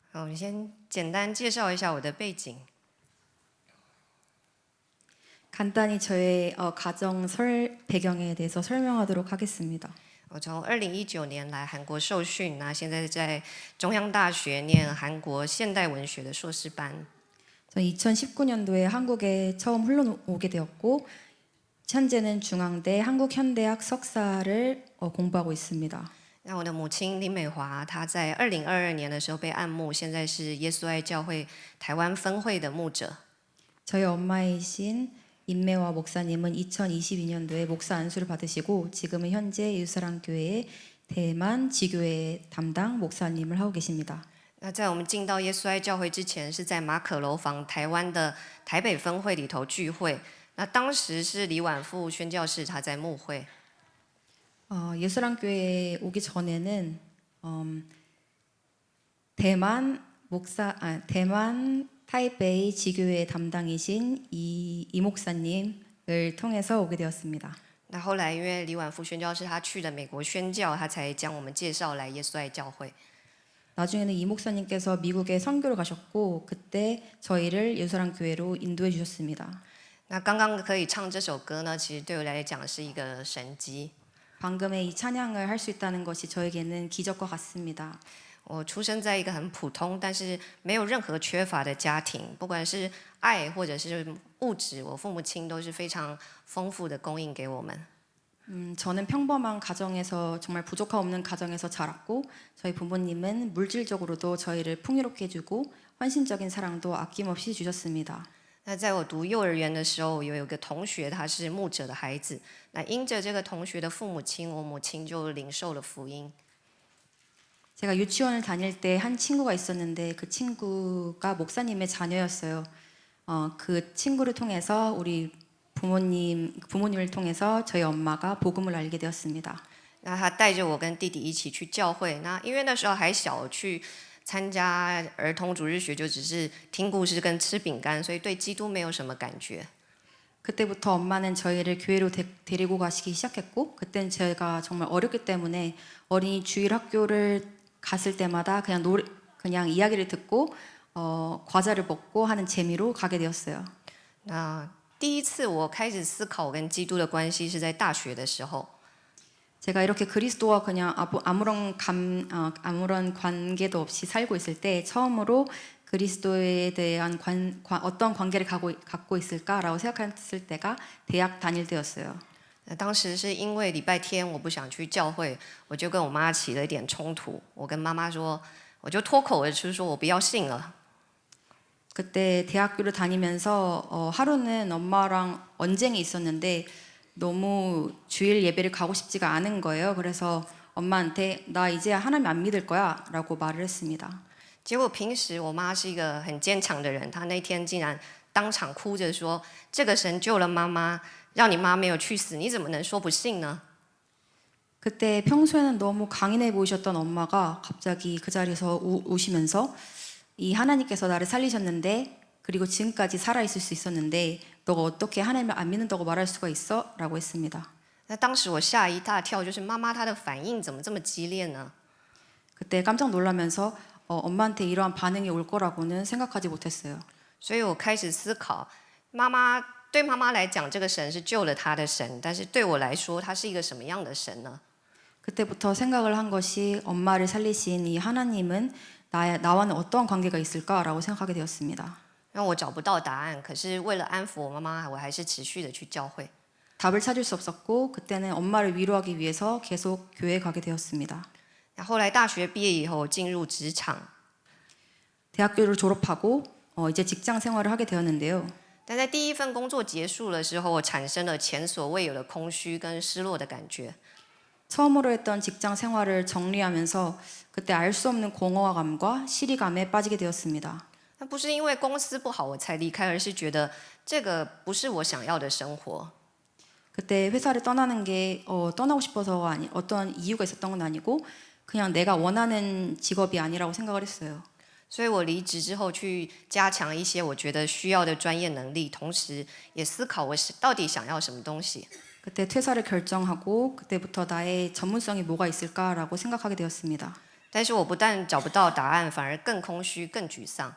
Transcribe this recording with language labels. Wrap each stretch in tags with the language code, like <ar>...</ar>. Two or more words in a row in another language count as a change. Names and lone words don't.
<zh>我先简单介绍一下我的背景。</zh> <ko>간단히 저의 가정 배경에 대해서 설명하도록 하겠습니다.</ko> <zh>我从2019年来韩国受训，那现在在中央大学念韩国现代文学的硕士班。</zh> <ko>저 2019년도에 한국에 처음 흘러오게 되었고 현재는 중앙대 한국현대학 석사를 공부하고 있습니다.</ko> <zh>那我的母亲林美华，她在2022年的时候被按牧，现在是耶稣爱教会台湾分会的牧者。</zh> <ko>저희 엄마이신 임매화 목사님은 2022년도에 목사 안수를 받으시고 지금은 현재 예수사랑교회의 대만 지교회 담당 목사님을 하고 계십니다.</ko> <zh>那在我们进到耶稣爱教会之前，是在马可楼房台湾的台北分会里头聚会。那当时是李婉富宣教士他在牧会。</zh> <ko>예수사랑교회에 오기 전에는 대만 타이베이 지교회 담당이신 이 목사님을 통해서 오게 되었습니다.</ko> <zh>那后来因为李婉富宣教士他去了美国宣教，他才将我们介绍来耶稣爱教会。</zh> <ko>나중에는 이 목사님께서 미국에 선교를 가셨고 그때 저희를 예수사랑교회로 인도해 주셨습니다.</ko> <zh>那刚刚可以唱这首歌呢，其实对我来讲是一个神迹。</zh> <ko>방금의 이 찬양을 할 수 있다는 것이 저에게는 기적과 같습니다.</ko> <zh>我出生在一个很普通，但是没有任何缺乏的家庭，不管是爱或者是物质，我父母亲都是非常丰富的供应给我们。</zh> <ko>저는 평범한 가정에서 정말 부족함 없는 가정에서 자랐고 저희 부모님은 물질적으로도 저희를 풍요롭게 해주고 헌신적인 사랑도 아낌없이 주셨습니다.</ko> <zh>那在我读幼儿园的时候，有一个同学他是牧者的孩子，那因着这个同学的父母亲，我母亲就领受了福音。</zh> <ko>제가 유치원을 다닐 때 한 친구가 있었는데 그 친구가 목사님의 자녀였어요. 그 친구를 통해서 우리 부모님을 통해서 저희 엄마가 복음을 알게 되었습니다.</ko> <zh>那他带着我跟弟弟一起去教会，那因为那时候还小，去参加儿童主日学就只是听故事跟吃饼干，所以对基督没有什么感觉。</zh> <ko>그때부터 엄마는 저희를 교회로 데리고 가시기 시작했고 그때는 제가 정말 어렸기 때문에 어린이 주일 학교를 갔을 때마다 그냥 이야기를 듣고 과자를 먹고 하는 재미로 가게 되었어요.</ko> <zh>那第一次我开始思考跟基督的关系是在大学的时候。</zh> <ko>제가 이렇게 그리스도와 그냥 아무런 관계도 없이 살고 있을 때 처음으로 그리스도에 대한 어떤 관계를 갖고 있을까라고 생각했을 때가 대학 다닐 때였어요.</ko> <zh>那当时是因为礼拜天我不想去教会，我就跟我妈起了一点冲突。我跟妈妈说，我就脱口而出说我不要信了。</zh> <ko>그때 대학교를 다니면서 하루는 엄마랑 언쟁이 있었는데 너무 주일 예배를 가고 싶지가 않은 거예요. 그래서 엄마한테 나 이제 하나님 안 믿을 거야 라고 말을 했습니다.</ko> <zh>结果平时我妈是一个很坚强的人，她那天竟然当场哭着说：“这个神救了妈妈，让你妈没有去死，你怎么能说不信呢？”</zh> <ko>그때 평소에는 너무 강인해 보이셨던 엄마가 갑자기 그 자리에서 우시면서 이 하나님께서 나를 살리셨는데 그리고 지금까지 살아있을 수 있었는데 너가 어떻게 하나님을 안 믿는다고 말할 수가 있어? 라고 했습니다.</ko> <zh>那当时我吓一大跳，就是妈妈她的反应怎么这么激烈呢？</zh> <ko>그때 깜짝 놀라면서 엄마한테 이러한 반응이 올 거라고는 생각하지 못했어요.</ko> <zh>所以我开始思考，对妈妈来讲，这个神是救了她的神，但是对我来说，他是一个什么样的神呢？</zh> <ko>그때부터 생각을 한 것이 엄마를 살리신 이 하나님은 나와는 어떤 관계가 있을까라고 생각하게 되었습니다.</ko> <zh>让我找不到答案，可是为了安抚我妈妈，我还是持续的去教会。</zh> <ko>답을 찾을 수 없었고 그때는 엄마를 위로하기 위해서 계속 교회에 가게 되었습니다.</ko> <zh>那后来大学毕业以后进入职场，</zh> <ko>대학교를 졸업하고 이제 직장 생활을 하게 되었는데요.</ko> <zh>但在第一份工作结束的时候，我产生了前所未有的空虚跟失落的感觉。</zh> <ko>처음으로 했던 직장 생활을 정리하면서 그때 알 수 없는 공허감과 시리감에 빠지게 되었습니다.</ko> <zh>那不是因为公司不好我才离开，而是觉得这个不是我想要的生活。</zh> <ko>그때 회사를 떠나는 게 떠나고 싶어서가 어떤 이유가 있었던 건 아니고 그냥 내가 원하는 직업이 아니라고 생각을 했어요.</ko> <zh>所以我离职之后去加强一些我觉得需要的专业能力，同时也思考我到底想要什么东西。</zh> <ko>그때 퇴사를 결정하고 그때부터 나의 전문성이 뭐가 있을까라고 생각하게 되었습니다.</ko> <zh>但是我不但找不到答案，反而更空虚、更沮丧。</zh>